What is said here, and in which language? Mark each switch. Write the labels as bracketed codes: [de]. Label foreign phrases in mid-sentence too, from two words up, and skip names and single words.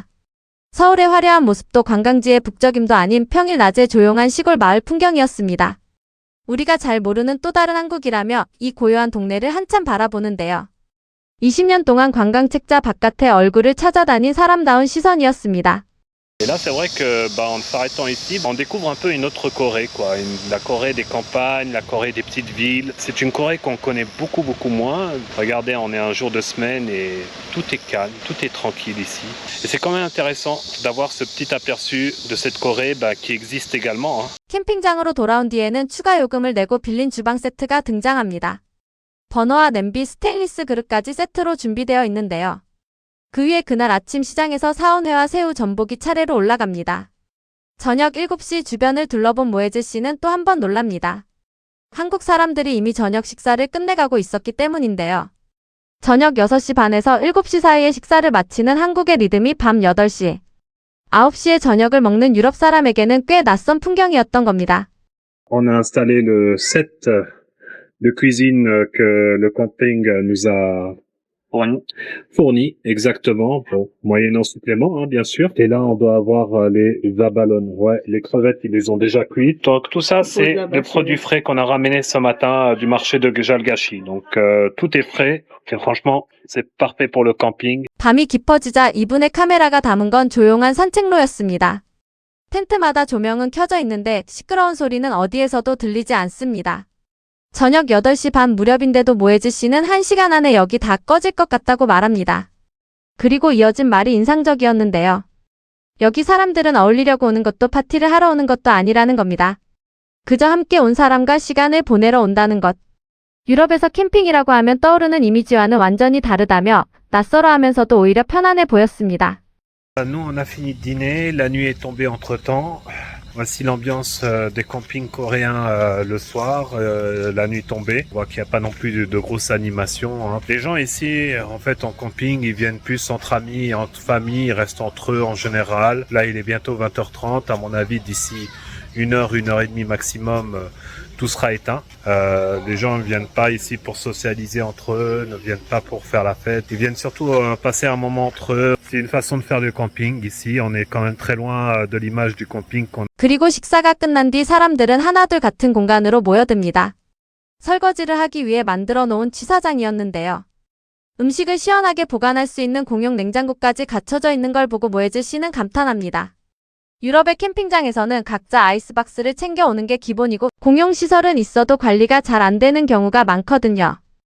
[ko] 서울의 화려한 모습도 관광지의 북적임도 아닌 평일 낮의 조용한 시골 마을 풍경이었습니다. 우리가 잘 모르는 또 다른 한국이라며 이 고요한 동네를 한참 바라보는데요. 20년 동안 관광책자 바깥에 얼굴을 찾아다닌 사람다운 시선이었습니다. [fr] Et là, c'est vrai que, en s'arrêtant ici, on découvre un peu une autre Corée, quoi. La Corée des campagnes, la Corée des petites villes. C'est une Corée qu'on connaît beaucoup, beaucoup moins. Regardez, on est un jour de semaine et tout est calme, tout est tranquille ici. Et c'est quand même intéressant d'avoir ce petit aperçu de cette Corée, qui existe également, hein. [ko] 캠핑장으로 돌아온 뒤에는 추가 요금을 내고 빌린 주방 세트가 등장합니다. 버너와 냄비, 스테인리스 그릇까지 세트로 준비되어 있는데요. 그 위에 그날 아침 시장에서 사온 회와 새우, 전복이 차례로 올라갑니다. 저녁 7시 주변을 둘러본 모에즈 씨는 또 한 번 놀랍니다. 한국 사람들이 이미 저녁 식사를 끝내가고 있었기 때문인데요. 저녁 6시 반에서 7시 사이에 식사를 마치는 한국의 리듬이 밤 8시, 9시에 저녁을 먹는 유럽 사람에게는 꽤 낯선 풍경이었던 겁니다. [fr] On a installé le set de cuisine que le camping nous a fourni, exactement, bon, moyennant supplément, hein, bien sûr. Et là, on doit avoir les abalone. Ouais, les crevettes, ils les ont déjà cuites. Donc tout ça, c'est des produits frais qu'on a ramenés ce matin du marché de Jalgashi. Donc tout est frais. Et franchement, c'est parfait pour le camping. [ko] 밤이 깊어지자 이분의 카메라가 담은 건 조용한 산책로였습니다. 텐트마다 조명은 켜져 있는데 시끄러운 소리는 어디에서도 들리지 않습니다. 저녁 8시 반 무렵인데도 모에즈 씨는 1시간 안에 여기 다 꺼질 것 같다고 말합니다. 그리고 이어진 말이 인상적이었는데요. 여기 사람들은 어울리려고 오는 것도 파티를 하러 오는 것도 아니라는 겁니다. 그저 함께 온 사람과 시간을 보내러 온다는 것. 유럽에서 캠핑이라고 하면 떠오르는 이미지와는 완전히 다르다며 낯설어 하면서도 오히려 편안해 보였습니다. [fr] Nous, on a fini de dîner, la nuit est tombée entre-temps. Voici l'ambiance des campings coréens le soir, la nuit tombée. On voit qu'il n'y a pas non plus de grosses animations, hein. Les gens ici, en fait, en camping, ils viennent plus entre amis, entre familles, ils restent entre eux en général. Là, il est bientôt 20h30. À mon avis, d'ici 1 heure et demie maximum, tout sera éteint. Les gens ne viennent pas ici pour socialiser entre eux, ne viennent pas pour faire la fête. Ils viennent surtout passer un moment entre eux. C'est une façon de faire du camping ici. On est quand même très loin de l'image du camping qu'on. [ko] 그리고 식사가 끝난 뒤 사람들은 하나둘 같은 공간으로 모여듭니다. 설거지를 하기 위해 만들어 놓은 취사장이었는데요. 음식을 시원하게 보관할 수 있는 공용 냉장고까지 갖춰져 있는 걸 보고 모에즈 씨는 감탄합니다. 유럽의 캠핑장에서는 각자 아이스박스를 챙겨오는 게 기본이고 공용 시설은 있어도 관리가 잘 안 되는 경우가 많거든요.